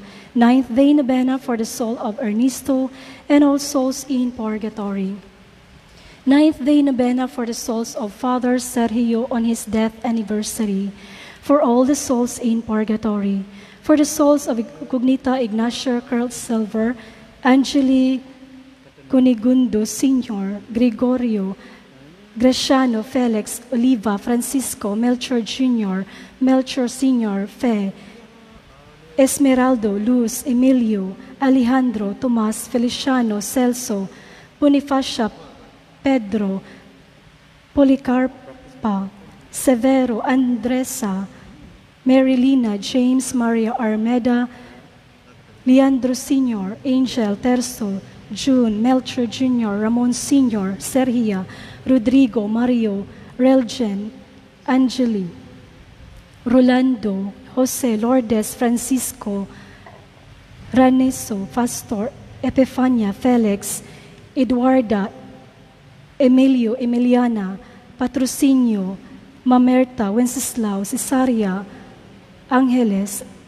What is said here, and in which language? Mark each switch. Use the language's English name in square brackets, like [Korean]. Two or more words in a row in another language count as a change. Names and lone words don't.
[English] 9th Day Novena for the soul of Ernesto and all souls in purgatory. 9th Day Novena for the souls of Father Sergio on his death anniversary. For all the souls in purgatory. For the souls of Cognita Ignacio Carl Silver, Angeli Cunigundo Sr., Gregorio Graciano Felix Oliva Francisco Melchor Jr., Melchor Sr., Fe, Esmeraldo Luz Emilio Alejandro Tomas Feliciano Celso Bonifacia Pedro Policarpa Severo Andresa Marilina James Maria Armeda Leandro Sr., Angel Terso June Melchor Jr., Ramon Sr., Sergia Rodrigo Mario Relgen Angeli Rolando Jose Lourdes Francisco Raneso Pastor Epifania Felix Eduarda Emilio Emiliana Patrocinio Mamerta Wenceslao Cesaria Angeles